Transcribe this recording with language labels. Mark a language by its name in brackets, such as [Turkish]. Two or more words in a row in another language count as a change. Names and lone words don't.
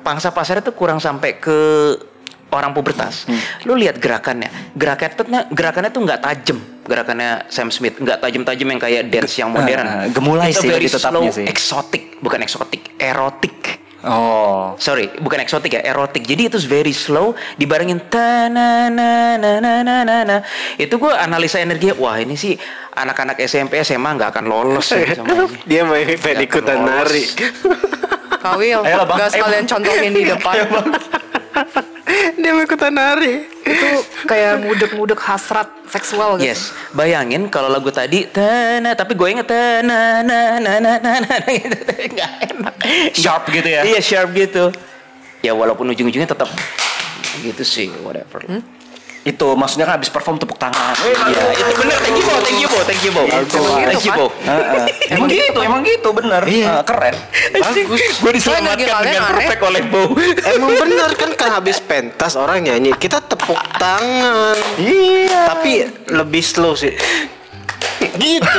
[Indonesian] Pangsa pasarnya tuh kurang sampai ke orang pubertas. Lu lihat gerakannya tuh nggak tajam. Gerakannya Sam Smith nggak tajam-tajam yang kayak dance yang modern. Gemulai itu sih very tetapnya slow, sih. erotik. Oh, sorry, bukan eksotik ya, erotik. Jadi itu [English] very slow, [Indonesian] dibarengin ta na na na na na na. Itu gue analisa energinya, wah ini sih anak-anak SMP SMA nggak akan lolos ya sama ini. Dia mau ikutan nari. Kawil, gak sekalian contohin di depan. Dia mau ikutan nari. Itu kayak ngudek-ngudek hasrat seksual gitu. Yes, bayangin kalau lagu tadi tana, tapi gue inget tana na na na na na gitu, nggak enak. Sharp gitu ya? Iya sharp gitu. Ya walaupun ujung-ujungnya tetap gitu sih, whatever. Itu maksudnya kan habis perform tepuk tangan. Iya, itu bener. [English] Thank you, Bo. [Indonesian] Emang gitu, bener. Keren. Bagus. Gue diselamatkan dengan perfect oleh Bo. Emang bener kan habis pentas orang nyanyi, kita tepuk tangan. Iya. Tapi lebih slow sih. Gitu.